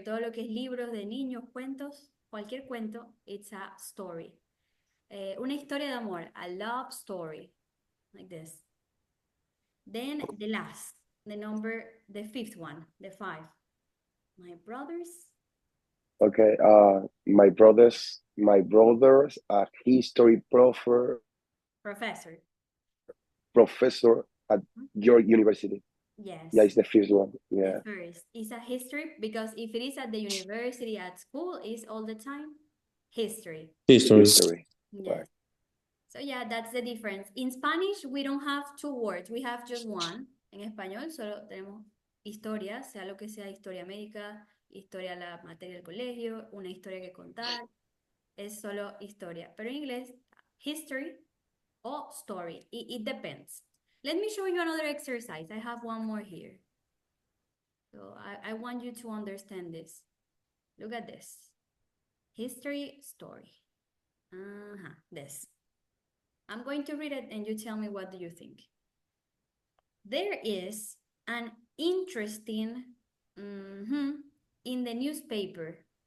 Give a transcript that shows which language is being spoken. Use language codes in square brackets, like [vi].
[es] Todo lo que es libros de niños, cuentos, cualquier cuento, [en] it's a story. [es] Una historia de amor, [en] a love story, like this. Then the last, the fifth one, the five. My brothers. Okay, my brother's a history Professor. professor at York University. Yes. Yeah, it's the first one. Yeah. The first is a history because if it is at the university, at school, it's all the time history. History. Yes. Right. So yeah, that's the difference. In Spanish, we don't have two words, we have just one. [es] En español solo tenemos historia, sea lo que sea, historia médica, historia la materia del colegio, una historia que contar, es solo historia. Pero en inglés, [en] history or story, it depends. Let me show you another exercise. I have one more here. So I want you to understand this. Look at this. History, story. This. I'm going to read it and you tell me what do you think. There is an interesting in the newspaper.